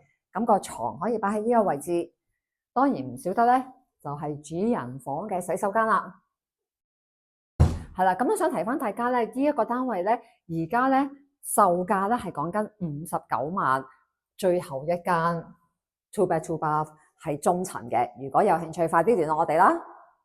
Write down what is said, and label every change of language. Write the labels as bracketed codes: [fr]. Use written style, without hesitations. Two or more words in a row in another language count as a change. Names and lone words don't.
[yue] 咁個床可以擺喺呢個位置。當然唔少得咧，就係主人房嘅洗手間啦。係啦，咁都想提翻大家咧，呢一個單位咧，而家咧售價咧係講緊59萬，最後一間 [en] two bed two bath [yue] 係中層嘅。如果有興趣，快啲聯絡我哋啦。